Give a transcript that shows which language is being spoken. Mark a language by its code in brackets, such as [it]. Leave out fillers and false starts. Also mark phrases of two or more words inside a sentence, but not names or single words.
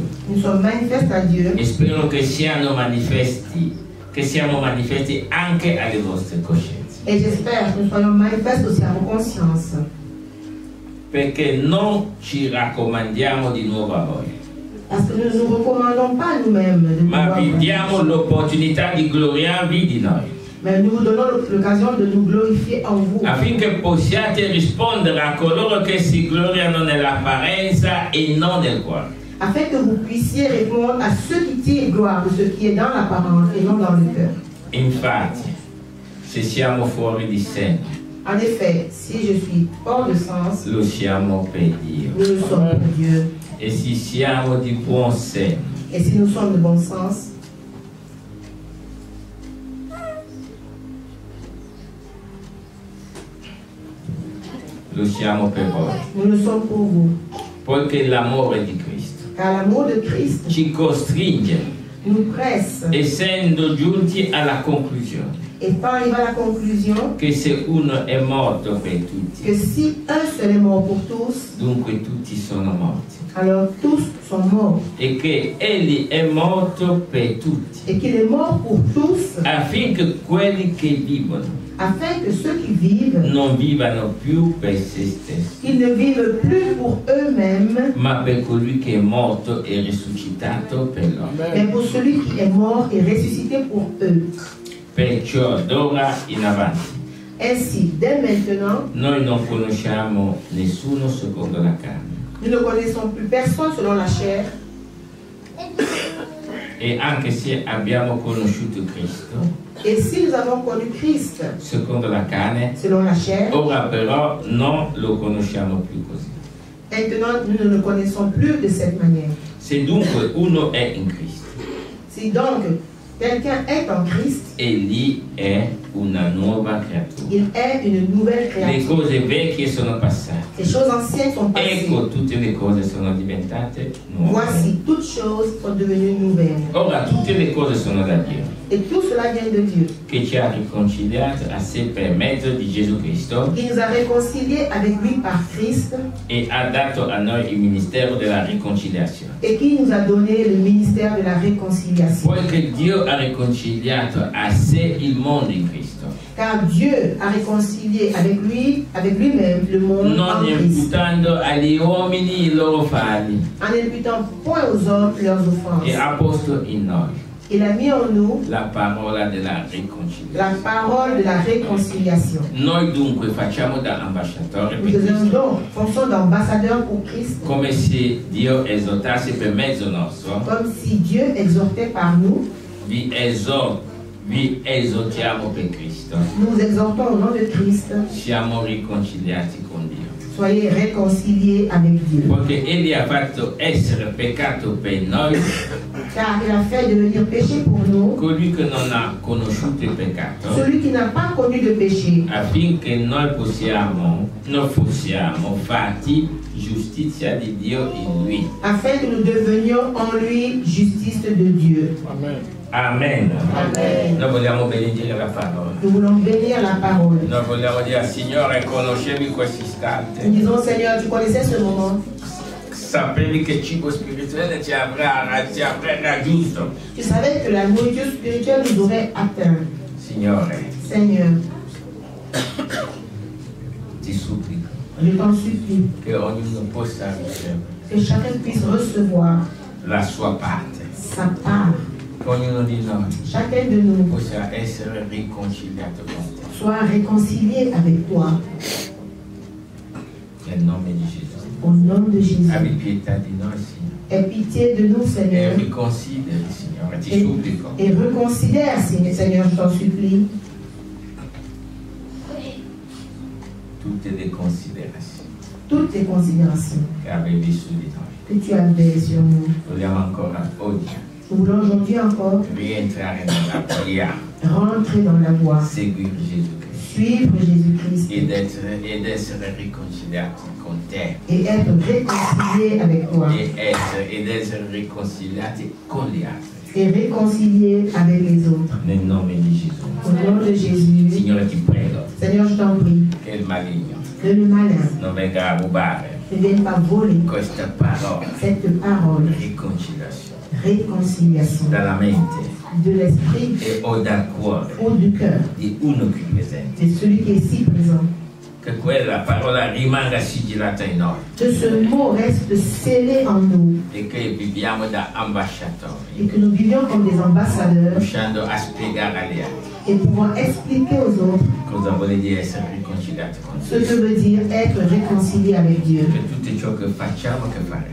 [fr] Nous sommes manifestes à Dieu [it] E spero che siano manifesti, che siamo manifesti anche alle vostre coscienze. [fr] et j'espère que nous soyons manifestes aussi à vos consciences. [it] Perché non ci raccomandiamo di nuovo a voi, [fr] Parce que nous ne nous recommandons pas nous-mêmes de ma pouvoir [it] vi diamo l'opportunità di gloriarvi di noi, [fr] mais nous vous donnons l'occasion de nous glorifier en vous, [it] affinché possiate rispondere a coloro che si gloriano nell'apparenza e non nel cuore. [fr] afin que vous puissiez répondre à ceux qui tirent gloire de ce qui est dans l'apparence et non dans le cœur. [it] Infatti, se siamo fuori di sé, [fr] En effet, si je suis hors de sens, [it] lo siamo per Dio. [fr] nous le sommes pour Dieu. [it] E se siamo di buon senso, [fr] Et si nous sommes de bon sens, [it] lo siamo per voi. [fr] nous le sommes pour vous. [it] Poiché l'amore di Cristo [fr] Car l'amour de Christ [it] ci costringe, [fr] nous presse [it] essendo giunti alla conclusione [fr] et pas arriver à la conclusion [it] che se uno è morto per [fr] que [it] tutti, [fr] si un seul est mort pour tous, [it] dunque tutti sono morti, [fr] alors tous sont morts. [it] e che egli è morto per tutti, [fr] Et qu'il est mort pour tous, [it] affinché quelli che vivono [fr] afin que ceux qui vivent, [it] non vivano più per se stessi, [fr] qu'ils ne vivent plus pour eux-mêmes, [it] ma per colui che è morto e risuscitato per loro. [fr] mais pour celui qui est mort et ressuscité pour eux. [it] Perciò d'ora in avanti [fr] Ainsi, dès maintenant, [it] noi non conosciamo nessuno secondo la carne, [fr] nous ne connaissons plus personne selon la chair. [it] e anche se abbiamo conosciuto Cristo [fr] Et si nous avons connu Christ [it] secondo la carne, [fr] selon la chair, [it] ora però non lo conosciamo più così. [fr] maintenant nous ne le connaissons plus de cette manière. [it] Se dunque uno è in Cristo, [fr] Si donc quelqu'un est en Christ, [it] egli è una nuova creatura. [fr] il est une nouvelle Le créature. [it] cose vecchie sono passate, [fr] Les choses anciennes sont passées. [it] ecco tutte le cose sono diventate nuove. [fr] Voici, toutes choses sont devenues nouvelles. [it] Ora tutte le cose sono da Dio, [fr] Et tout cela vient de Dieu, [it] che ci ha riconciliato a sé per mezzo di Gesù Cristo [fr] qui nous a réconciliés avec lui par Christ [it] e ha dato a noi il ministero della riconciliazione. [fr] et qui nous a donné le ministère de la réconciliation. [it] Poiché Dio ha riconciliato a sé il mondo in Cristo, [fr] Car Dieu a réconcilié avec lui-même le monde en [it] non [fr] Christ, [it] imputando agli uomini i loro falli, [fr] en n'imputant point aux hommes leurs offenses. [it] e ha posto in noi [fr] Il a mis en nous [it] la parola della riconciliazione. [fr] la parole de la réconciliation. [it] Noi dunque facciamo da ambasciatori per [fr] Nous faisons [it] Cristo, [fr] donc fonction d'ambassadeur pour Christ, [it] come se Dio esortasse per mezzo nostro. [fr] comme si Dieu exhortait par nous. [it] Vi esortiamo per Cristo. [fr] Nous exhortons au nom de Christ, [it] Siamo riconciliati con Dio. [fr] soyez réconciliés avec Dieu. [it] Perché Egli ha fatto essere peccato per noi [fr] Car il a fait devenir péché pour nous, [it] colui che non ha conosciuto il peccato, [fr] celui qui n'a pas connu de péché, [it] affinché noi fossiamo fatti giustizia di Dio in Lui. [fr] afin que nous devenions en lui justice de Dieu. [it] Amen. [fr] Amen. [it] Amen. Noi vogliamo benedire la parola. [fr] Nous voulons bénir la parole. [it] Noi vogliamo dire, Signore, conoscevi questo [fr] Nous [it] istante. [fr] disons, Seigneur, tu connaissais ce moment. [it] Sapevi che il cibo spirituale ti avrà raggiunto. [fr] Tu savais que la nourriture spirituelle nous aurait atteint. [it] Signore, [fr] Seigneur, [it] ti supplico [fr] je t'en supplie, [it] che ognuno possa ricevere [fr] que chacun puisse recevoir [it] la sua parte. [fr] sa part. [it] Che ognuno di noi [fr] Chacun de nous [it] possa essere riconciliato con te. [fr] soit réconcilié avec toi. [it] Nel nome di Gesù. [fr] Au nom de Jésus. [it] Abbi pietà di noi, Signore. [fr] Aie pitié de nous, [it] E [fr] Seigneur. [it] riconsideri, Signore, ti supplico. [fr] Et reconsidère, Seigneur, je t'en supplie, [it] Tutte le considerazioni [fr] toutes tes considérations [it] che avevi su di noi. [fr] que tu avais sur nous. [it] Vogliamo ancora oggi [fr] Nous voulons aujourd'hui encore [it] rientrare nella via, [fr] rentrer dans la voie, [it] seguire Gesù Cristo [fr] suivre Jésus-Christ [it] ed essere riconciliati con te [fr] et être réconcilié avec toi [it] ed essere riconciliati con gli altri. [fr] et réconcilié avec les autres. [it] Nel nome di Gesù. [fr] Au nom de Jésus, [it] Signore, ti prego [fr] Seigneur, je t'en prie, [it] che il maligno [fr] que le malin [it] non venga a rubare [fr] ne vienne pas voler [it] questa parola, [fr] cette parole, [it] riconciliazione, [fr] réconciliation [it] dalla mente [fr] de l'esprit [it] e o dal cuore [fr] ou du cœur [it] di uno qui presente. [fr] de celui qui est ici présent. [it] Che quella parola rimanga sigillata in noi [fr] Que ce mot reste scellé en nous [it] e che viviamo da ambasciatori, [fr] et que nous vivions comme des ambassadeurs [it] riuscendo a spiegare agli altri [fr] et pouvant expliquer aux autres [it] cosa vuole dire essere riconciliati con [fr] ce que [it] Dio. [fr] veut dire être réconcilié avec Dieu. [it] Che tutto ciò che facciamo, che faremo,